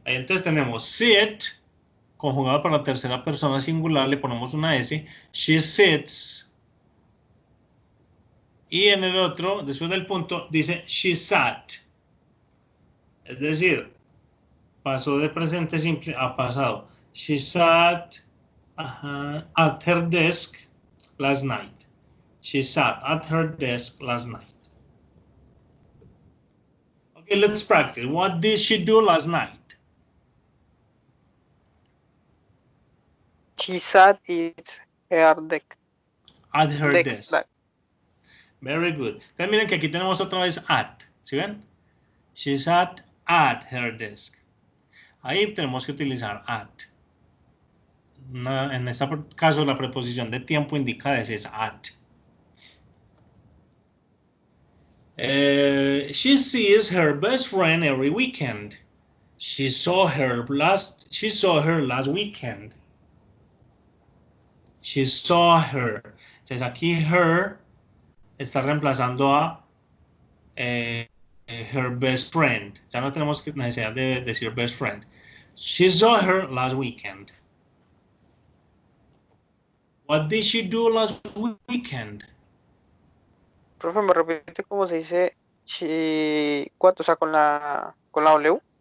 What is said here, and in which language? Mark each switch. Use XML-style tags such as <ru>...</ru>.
<es>Ahí entonces tenemos sit, conjugado para la tercera persona singular, le ponemos una S.</es> <en>She sits.</en> <es>Y en el otro, después del punto, dice</es> <en>she sat.</en> <es>Es decir, pasó de presente simple a pasado.</es> <en>She sat at her desk last night. She sat at her desk last night. Okay, let's practice. What did she do last night? She sat at her desk. At her desk. Very good.</en> <es>Entonces miren que aquí tenemos otra vez at. ¿Sí ven?</es> <en>She sat at her desk.</en> <es>Ahí tenemos que utilizar at. En este caso la preposición de tiempo indicada es at.</es> <en>She sees her best friend every weekend. She saw her last weekend. She saw her.</en> <es>Entonces aquí</es> <en>her</en> <es>está reemplazando a</es> <en>her best friend.</en> <es>Ya no tenemos necesidad de decir best friend.</es> <en>She saw her last weekend. What did she do last weekend?</en> <es>Profe, ¿me repite cómo se dice ¿cuánto? O sea, con la W.</es>